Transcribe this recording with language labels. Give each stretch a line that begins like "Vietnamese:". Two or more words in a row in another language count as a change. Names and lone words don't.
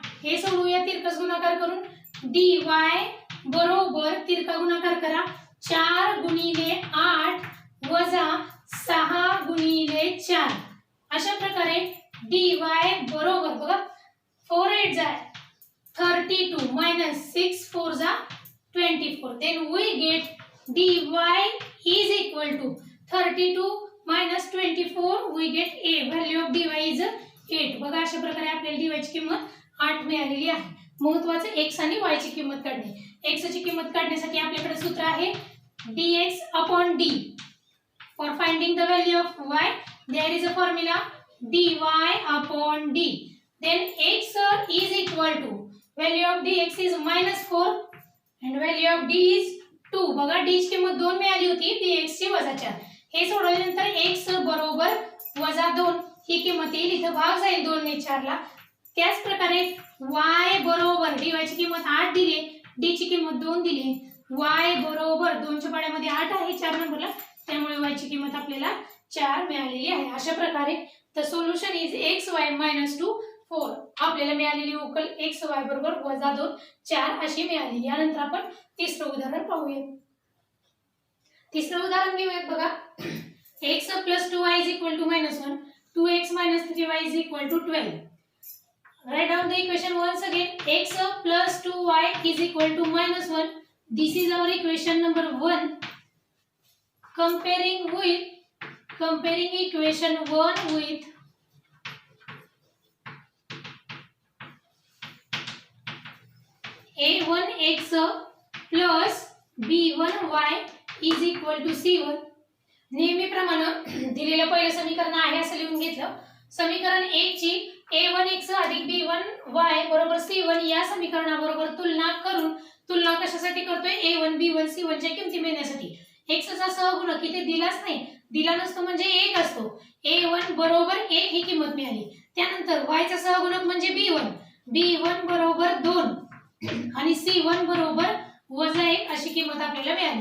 Marathi: हे सोडवूया तिरकस गुणाकार करून. dy बरोबर तिरका गुणाकार करा, 4 गुणिले 8 वजा 6 गुणिले 4. अशा प्रकारे dy बरोबर बघा 4 8 जा 32 minus 6 4 जा 24.
English: then we get dy is equal to 32 minus 24. we get a. value of dy is 8.
Marathi: बघा अशा प्रकारे आपल्याला dy ची किंमत 8 मिळालेली आहे. महत्त्वाचं x आणि y ची किंमत काढणे. x ची किंमत काढण्यासाठी आपल्याकडे सूत्र आहे
English: dx upon d. for finding the value of y there is a formula dy upon d. then x is equal to, value of dx is minus 4 and value of d is 2
Marathi: बघा डी ची किंमत 2 मिळाली होती, dx ची वजा 4. हे सोडवल्यानंतर x बरोबर वजा 2 ही किंमत येईल, इथं भाग जाईल 2 ने 4 ला. त्याच प्रकारे y बरोबर dy ची किंमत 8 दिली, d ची किंमत 2 दिली, y बरोबर 2 च्या पाड्यामध्ये 8 आहे 4 नंबरला, त्यामुळे y ची किंमत आपल्याला 4 मिळालेली आहे. अशा प्रकारे
English: the solution is
Marathi: xy - 2 4. आपल्याला मिळालेली उकल xy बरोबर वजा 2 4 अशी मिळाली. यानंतर आपण तिसरं उदाहरण पाहूया. तिसरं उदाहरण घेऊयात बघा. x + 2y = -1, 2x - 3y = 12.
English: Write down the equation once again. X + 2y = -1. This is our equation number 1. Comparing equation 1 with a1x plus b1y = c1.
Marathi: नेहमीप्रमाणे दिलेलं पहिलं समीकरण आहे असं लिहून घेतलं. समीकरण 1 ची a1x + b1y = c1 या समीकरणाबरोबर तुलना कशासाठी करतोय? a1 b1 c1 च्या किमती मिळण्यासाठी. x चा सहगुणक इथे दिलाच नाही, दिला नसतो म्हणजे 1 असतो. a1 बरोबर 1 ही किंमत मिळाली. त्यानंतर y चा सहगुणक म्हणजे b1 बरोबर 2 आणि c1 बरोबर वजा 1 अशी किंमत आपल्याला मिळाली.